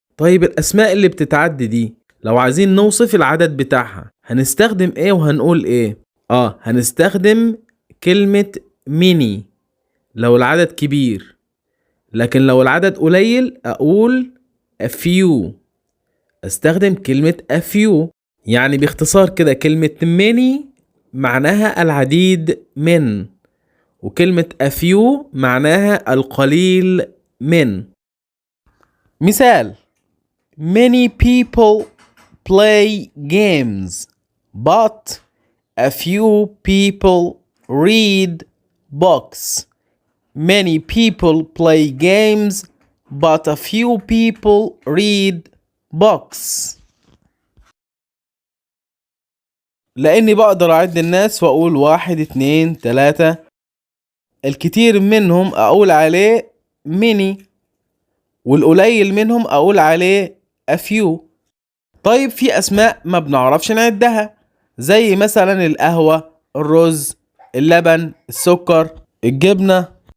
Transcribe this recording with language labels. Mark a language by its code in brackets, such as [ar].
[ar] طيب الأسماء اللي بتتعد دي لو عايزين نوصف العدد بتاعها هنستخدم إيه وهنقول إيه؟ هنستخدم كلمة mini لو العدد كبير، لكن لو العدد قليل أقول a few. استخدم كلمة a few. يعني باختصار كده كلمة many معناها العديد من، وكلمة a few معناها القليل من. مثال: [en] Many people play games but a few people read books. Many people play games but a few people read books. [ar] لأني بقدر أعد الناس وأقول 1 2 3. الكتير منهم أقول عليه many، والقليل منهم أقول عليه a few. طيب في أسماء ما بنعرفش نعدها، زي مثلا القهوة، الرز، اللبن، السكر، الجبنة.